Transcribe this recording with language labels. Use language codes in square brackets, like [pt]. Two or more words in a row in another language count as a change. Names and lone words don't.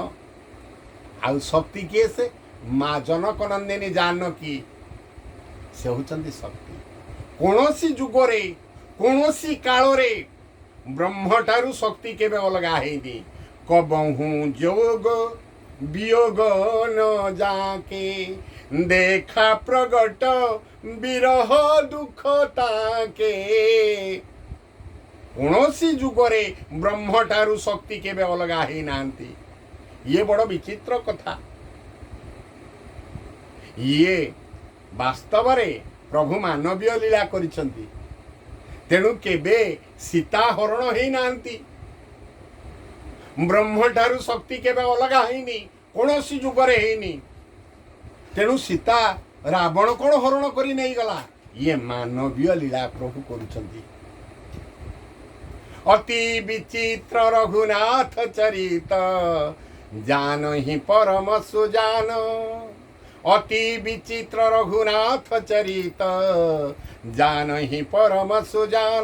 [or] ଆଉ ଶକ୍ତି କିଏ ସେ ମାଁ ଜନକ ନନ୍ଦିନୀ ଜାନକୀ ସେ ହେଉଛନ୍ତି ଶକ୍ତି। କୌଣସି ଯୁଗରେ କୌଣସି କାଳରେ ବ୍ରହ୍ମ ଠାରୁ ଶକ୍ତି କେବେ ଅଲଗା ହେନି। [awa] कबहु जोग वियोग न जाके, देखा प्रगट विरह दुख ताके। [or] କୌଣସି ଯୁଗରେ ବ୍ରହ୍ମ ଠାରୁ ଶକ୍ତି କେବେ ଅଲଗା ହେ ନାନ୍ତି। ଏ ବଡ଼ ବିଚିତ୍ର କଥା। ଏ ବାସ୍ତବ ରେ ପ୍ରଭୁ ମାନବୀୟ ଲୀଳା କରିଛନ୍ତି। ତେଣୁ କେବେ ସୀତା ହରଣ ହେ ନାନ୍ତି, ବ୍ରହ୍ମ ଠାରୁ ଶକ୍ତି କେବେ ଅଲଗା ହେନି, କୌଣସି ଯୁଗରେ ହେନି। ତେଣୁ ସୀତା ରାବଣ କେଉଁ ହରଣ କରି ନାହିଁ ଗଲା, ଏ ମାନବୀୟ ଲୀଳା ପ୍ରଭୁ କରୁଛନ୍ତି। [awa] अति विचित्र रघुनाथ चरित, जान ही परम सुजान। अति विचित्र रघुनाथ चरित, जान ही परम सुजान।